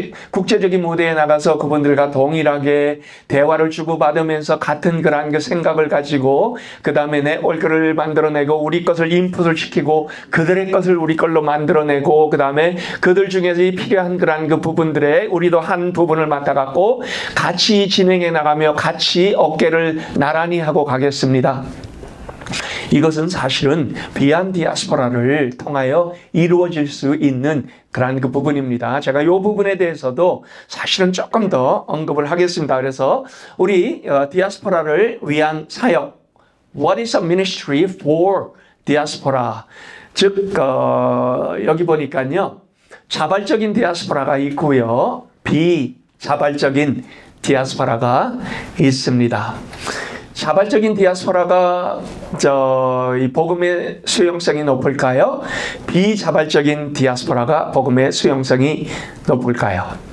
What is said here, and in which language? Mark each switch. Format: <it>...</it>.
<ko>국제적인 무대에 나가서 그분들과 동일하게 대화를 주고받으면서 같은 그러한 생각을 가지고 그 다음에 내 얼굴을 만들어내고 우리 것을 인풋을 시키고 그들의 것을 우리 걸로 만들어내고 그 다음에 그들 중에서 필요한 그러한 부분들에 우리도 한 부분을 맡아갖고 같이 진행해 나가며 같이 어깨를 나란히 하고 가겠습니다. 이것은 사실은 비안 디아스포라를 통하여 이루어질 수 있는 그런 부분입니다. 제가 이 부분에 대해서도 사실은 조금 더 언급을 하겠습니다. 그래서 우리 디아스포라를 위한 사역,</ko> <en>What is a ministry for diaspora?</en> <ko>즉 여기 보니까요. 자발적인 디아스포라가 있고요. 비자발적인 디아스포라가 있습니다. 자발적인 디아스포라가 이 복음의 수용성이 높을까요? 비자발적인 디아스포라가 복음의 수용성이 높을까요?</ko>